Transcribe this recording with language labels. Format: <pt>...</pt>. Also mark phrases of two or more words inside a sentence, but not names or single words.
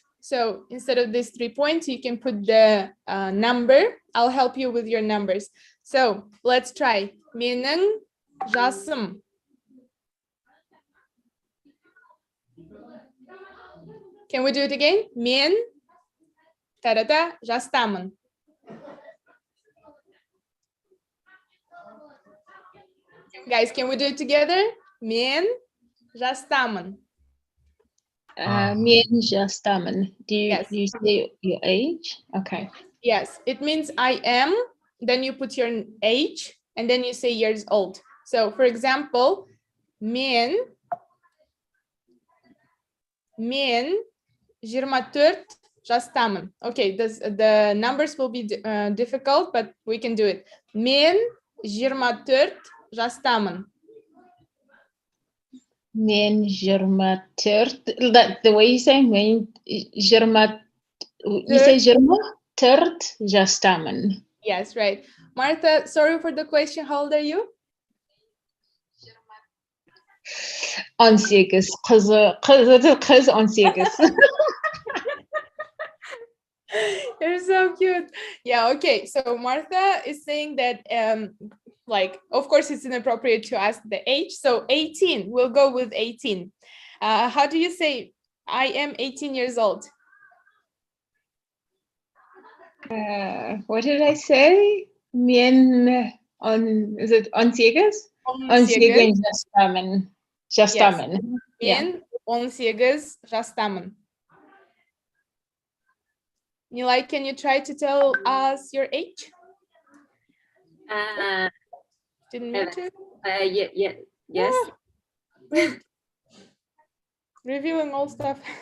<en>So instead of these 3 points, you can put the number. I'll help you with your numbers. So let's try.</en> <kk>Mening жасым.</kk> <en>Can we do it again?</en> <kk>Мен жастамын.</kk> <en>Guys, can we do it together?</en> <kk>Men жастамын. Men жасtamын.</kk> <en>Do Yes. you say your age? Okay. Yes, it means I am, then you put your age, and then you say years old. So, for example,</en> <kk>men 24 жастамын.</kk> <en>Okay, the numbers will be difficult, but we can do it.</en> <kk>Men 24 жастамын. Men 24.</kk> <en>The way you say men 24. You say 24 жасtamын. Yes, right. Martha, sorry for the question. How old are you? 18. Kız 18. You're so cute. Yeah, okay. So Martha is saying that like, of course, it's inappropriate to ask the age. So 18, we'll go with 18. How do you say I am 18 years old? What did I say? Men is it 18?</en> <kk>18 жасtamын. Жасtamын.</kk> <en>Yeah.</en> <kk>Men 18 жастамын.</kk> <en>Nilay, can you try to tell us your age? Didn't mean to. Yes. Reviewing all stuff.</en>